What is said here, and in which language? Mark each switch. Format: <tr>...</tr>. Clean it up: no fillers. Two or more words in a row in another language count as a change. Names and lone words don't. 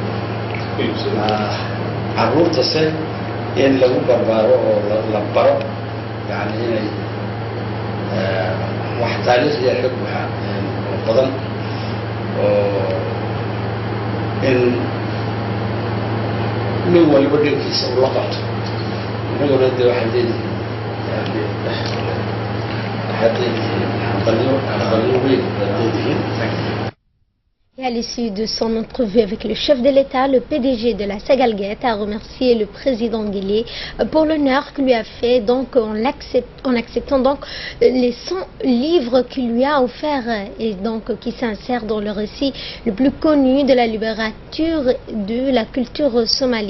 <so>caruurtase in lagu barbaaro oo la baro yani inay wax taariikhya ka buuxa oo badan oo in nin waliba dhankiisa uu la qabto inaguna de waxay leedihiin</so> <fr>Et à l'issue de son entrevue avec le chef de l'État, le PDG de la Sagalgate a remercié le président Guelleh pour l'honneur qu'il lui a fait donc en acceptant donc les 100 livres qu'il lui a offerts et donc qui s'insèrent dans le récit le plus connu de la littérature de la culture somalie.</fr>